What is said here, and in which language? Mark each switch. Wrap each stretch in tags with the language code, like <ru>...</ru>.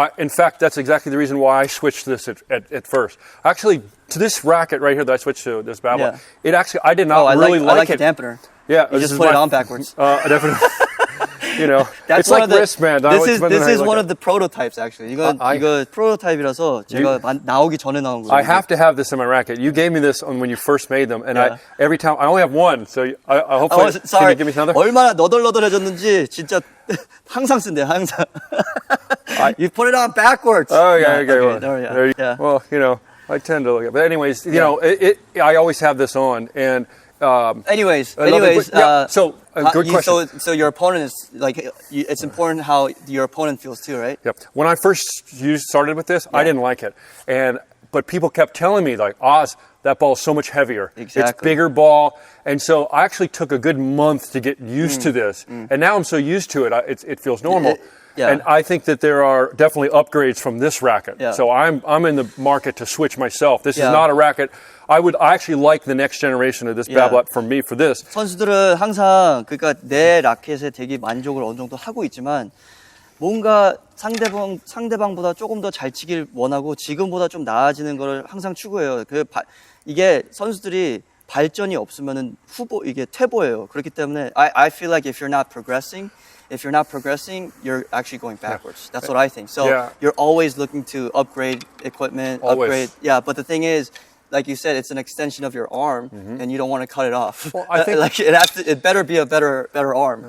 <en>In fact, that's exactly the reason why I switched this at first. Actually, to this racket right here that I switched to, this Babylon, it actually, I did not really like it. I like the dampener. Yeah. You just put it on backwards. Definitely. You know, That's it's like wristband. This is one of the prototypes, actually.</en> <ko>이거 프로토타입이라서 제가 나오기 전에 나온 거예요.</ko> <en>I have to have this in my racket. You gave me this when you first made them, and every time I only have one, so I hope can you give me another?</en> <ko>얼마나 너덜너덜해졌는지 진짜 항상 쓴대요, 항상.</ko> <en>You put it on backwards. Oh yeah, okay. Well, you know, I tend to look at, but anyways, you know, I always have this on, and. Anyways, so good question. So your opponent is like, it's important how your opponent feels too, right? Yep. When I first started with this, I didn't like it, but people kept telling me like, Oz, that ball is so much heavier. Exactly. It's bigger ball, and so I actually took a good month to get used to this, and now I'm so used to it, it feels normal. And I think that there are definitely upgrades from this racket. Yeah. So I'm in the market to switch myself. This is not a racket. I actually like the next generation of this Babolat for me for this.</en> <ko>선수들은 항상 그러니까 내 라켓에 되게 만족을 어느 정도 하고 있지만 뭔가 상대방보다 조금 더 잘 치길 원하고 지금보다 좀 나아지는 걸 항상 추구해요. 이게 선수들이 발전이 없으면은 이게 퇴보예요. 그렇기 때문에</ko> <en>I feel like if you're not progressing, you're actually going backwards. That's what I think. So you're always looking to upgrade equipment, upgrade. Yeah, but the thing is, like you said, it's an extension of your arm, and you don't want to cut it off. Well, I think like it better be a better arm.</en>